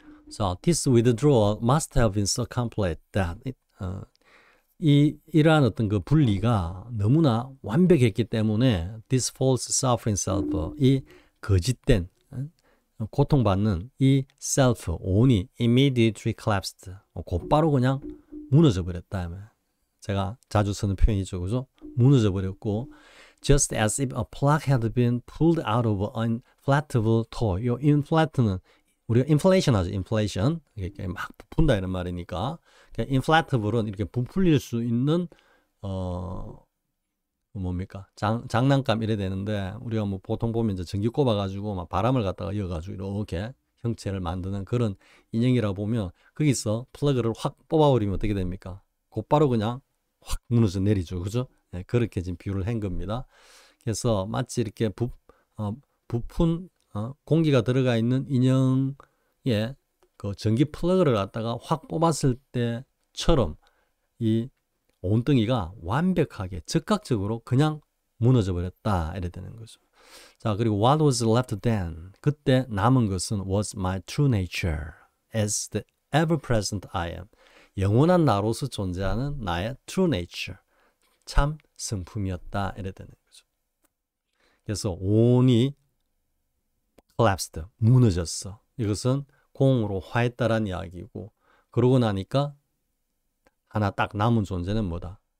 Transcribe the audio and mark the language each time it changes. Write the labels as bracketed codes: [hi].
[ko] 자, [en] this withdrawal must have been so complete that [ko] 이러한 어떤 그 분리가 너무나 완벽했기 때문에 [en] this false suffering self, [ko] 이 거짓된 고통받는 이 self, 온이 [en] immediately collapsed, [ko] 곧바로 그냥 무너져 버렸다. 제가 자주 쓰는 표현이죠, 그죠? 무너져 버렸고, [en] just as if a plug had been pulled out of an inflatable toy. 이 inflate는 [ko] 우리가 [en] inflation 하죠, inflation. [ko] 이렇게 막 부푼다 이런 말이니까. inflatable은 이렇게 부풀릴 수 있는 뭡니까? 장난감 이래 되는데 우리가 뭐 보통 보면 이제 전기 꼽아가지고 막 바람을 갖다가 이어가지고 이렇게 형체를 만드는 그런 인형이라 보면 거기서 플러그를 확 뽑아버리면 어떻게 됩니까? 곧바로 그냥 확 무너져 내리죠, 그죠? 네, 그렇게 지금 비유를 한 겁니다. 그래서 마치 이렇게 부푼 공기가 들어가 있는 인형에 그 전기 플러그를 갖다가 확 뽑았을 때처럼 이 온덩이가 완벽하게 즉각적으로 그냥 무너져 버렸다 이래 되는 거죠. 자, 그리고 [en] what was left then? [ko] 그때 남은 것은 [en] was my true nature as the ever-present I am. [ko] 영원한 나로서 존재하는 나의 true nature, 참 성품이었다 이래 되는 거죠. 그래서 온이 collapsed, 무너졌어. 이것은 공으로 화했다라는 이야기고, 그러고 나니까 하나 딱 남은 존재는 뭐다?